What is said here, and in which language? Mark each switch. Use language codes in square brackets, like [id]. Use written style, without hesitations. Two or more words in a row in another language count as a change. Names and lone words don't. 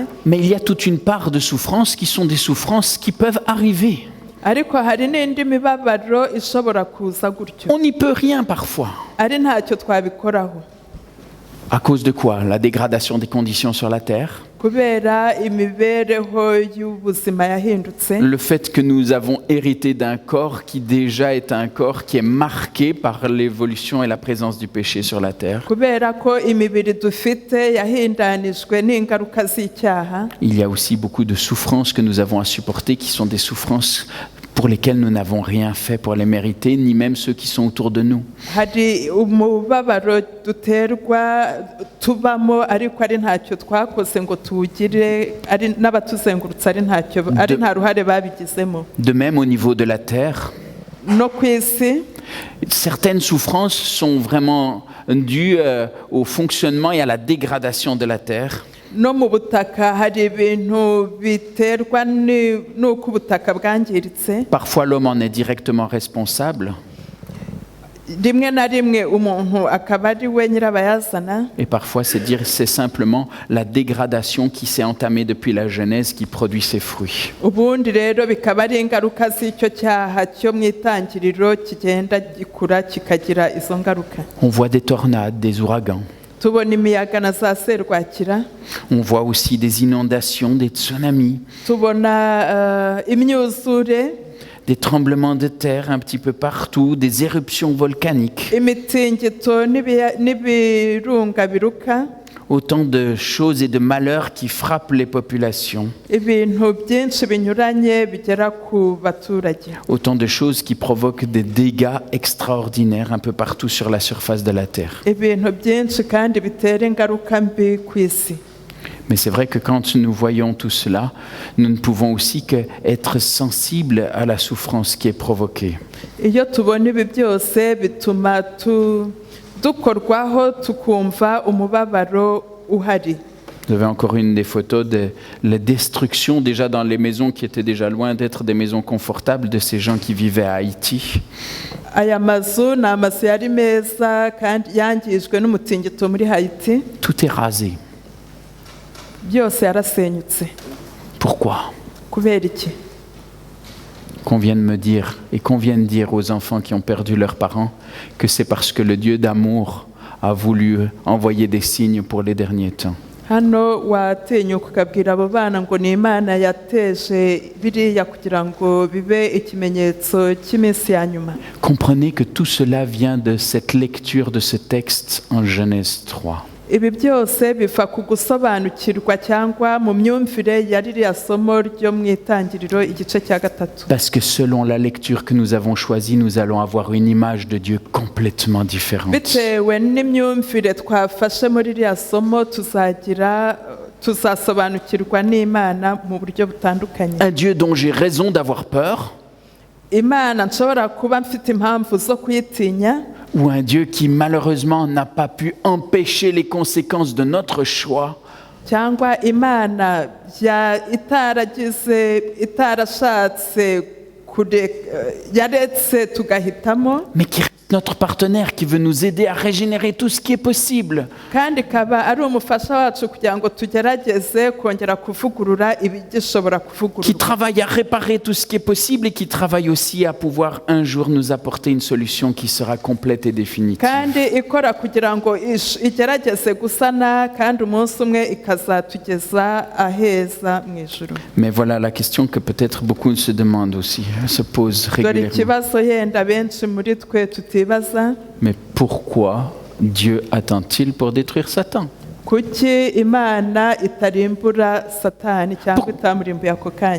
[fr] Mais il y a toute une part de souffrances qui sont des souffrances qui peuvent arriver. [rw] Ariko hari n'indi mibabaro ishobora kuza gutyo. [fr] On n'y peut rien parfois. [rw] Ari ntacyo twabikoraho. [fr] À cause de quoi? La dégradation des conditions sur la terre. [rw] Kubera imibereho y'ubuzima yahindutse. [fr] Le fait que nous avons hérité d'un corps qui déjà est un corps qui est marqué par l'évolution et la présence du péché sur la terre. [rw] Kubera ko imibiri dufite yahindanijwe n'ingaruka z'icyaha. [fr] Il y a aussi beaucoup de souffrances que nous avons à supporter qui sont des souffrances pour lesquelles nous n'avons rien fait pour les mériter, ni même ceux qui sont autour de nous. [rw] Hari umubabaro duterwa tubamo ariko ari ntacyo twakoze ngo tuwugire, ari n'abatuzengurutse ari ntacyo ari nta ruhare babigizemo. [fr] De même au niveau de la terre, [rw] No kwisi [fr] certaines souffrances sont vraiment dues au fonctionnement et à la dégradation de la terre. [rw] no mu butaka hari ibintu biterwa n'uko ubutaka bwangiritse. [fr] Parfois l'homme en est directement responsable. [rw] Rimwe na rimwe umuntu akaba ari we nyirabayazana. [fr] Et parfois c'est simplement la dégradation qui s'est entamée depuis la Genèse qui produit ses fruits. [rw] Ubundi rero bikaba ari ingaruka z'icyo cyaha cyo mu itangiriro kigenda gikura kikagira izo ngaruka. [fr] On voit des tornades, des ouragans. [rw] Tubona imiyaga na za serwakira. [fr] On voit aussi des inondations, des tsunamis. [rw] Tubona imyuzure. [fr] Des tremblements de terre un petit peu partout, des éruptions volcaniques. [rw] Imitingito n'ibirunga biruka. [fr] Autant de choses et de malheurs qui frappent les populations. [rw] Ibintu byinshi binyuranye bigera ku baturage. [fr] Autant de choses qui provoquent des dégâts extraordinaires un peu partout sur la surface de la terre. [rw] Ibintu byinshi kandi bitera ingaruka mbi ku isi. [fr] Mais c'est vrai que quand nous voyons tout cela, nous ne pouvons aussi qu'être sensibles à la souffrance qui est provoquée. [rw] Iyo tubona ibi byose bituma dukorwaho tukumva umubabaro uhari. [fr] Vous avez encore une des photos de la destruction déjà dans les maisons qui étaient déjà loin d'être des maisons confortables de ces gens qui vivaient à Haïti. [rw] Aya mazu ni amazu yari meza kandi yangijwe n'umutingito muri Haiti. [fr] Tout est rasé. [rw] Byose yarasenyutse. [fr] Pourquoi? [rw] Kubera iki? [fr] Qu'on vienne me dire et qu'on vienne dire aux enfants qui ont perdu leurs parents que c'est parce que le Dieu d'amour a voulu envoyer des signes pour les derniers temps. [rw] Hano watinyuka ukabwira abo bana ngo ni Imana yateje biriya kugira ngo bibe ikimenyetso cy'iminsi ya nyuma. [fr] Comprenez que tout cela vient de cette lecture de ce texte en Genèse 3. [rw] Ibi byose biva ku gusobanukirwa cyangwa mu myumvire ya ririya somo ryo mu itangiriro igice cya 3. [fr] Parce que selon la lecture que nous avons choisie, nous allons avoir une image de Dieu complètement différente. [rw] Bitewe n'imyumvire twafashe muri ririya somo tuzasobanukirwa n'Imana mu buryo butandukanye. [fr] Un Dieu dont j'ai raison d'avoir peur. [rw] Imana nshobora kuba mfite impamvu zo kuyitinya. [fr] Ou un Dieu qui malheureusement n'a pas pu empêcher les conséquences de notre choix. [rw] Cyangwa Imana itarashatse yaretse tugahitamo. [fr] Mais qui reste notre partenaire qui veut nous aider à régénérer tout ce qui est possible. [rw] Kandi kaba ari umufasha wacu kugira ngo tugerageze kongera kuvugurura ibigishobora kuvugururwa. [fr] Qui travaille à réparer tout ce qui est possible et qui travaille aussi à pouvoir un jour nous apporter une solution qui sera complète et définitive. [rw] Kandi ikora kugira ngo igerageze gusana kandi umunsi umwe ikazatugeza aheza mu ijuru. [fr] Mais voilà la question que peut-être beaucoup se demandent aussi, se posent régulièrement. [rw] Dore ikibazo yenda benshi muri twe tutibaza [fr] mais pourquoi Dieu attend-il pour détruire Satan? [rw] kuki imana itarimbura satani cyangwa itamurimbuye ako kanya